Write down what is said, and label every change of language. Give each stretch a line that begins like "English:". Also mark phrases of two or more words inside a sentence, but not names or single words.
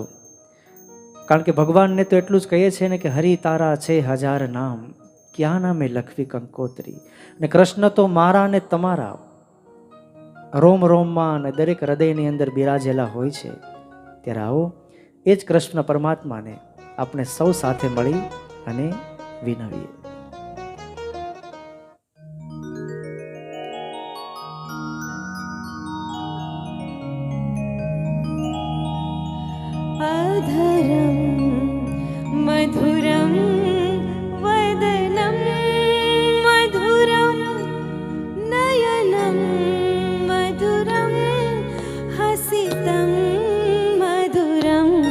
Gujarati: કારણ કે ભગવાનને તો એટલું જ કહીએ છીએ ને કે હરિ તારા છે હજાર નામ, ક્યાં નામે લખવી કંકોત્રી. અને કૃષ્ણ તો મારા ને તમારા રોમ રોમમાં અને દરેક હૃદયની અંદર બિરાજેલા હોય છે. ત્યારે આવો એ જ કૃષ્ણ પરમાત્માને આપણે સૌ સાથે મળી અને વિનવીએ.
Sanskrit: अधरं मधुरं वदनं मधुरं नयनं मधुरं हसितं मधुरम्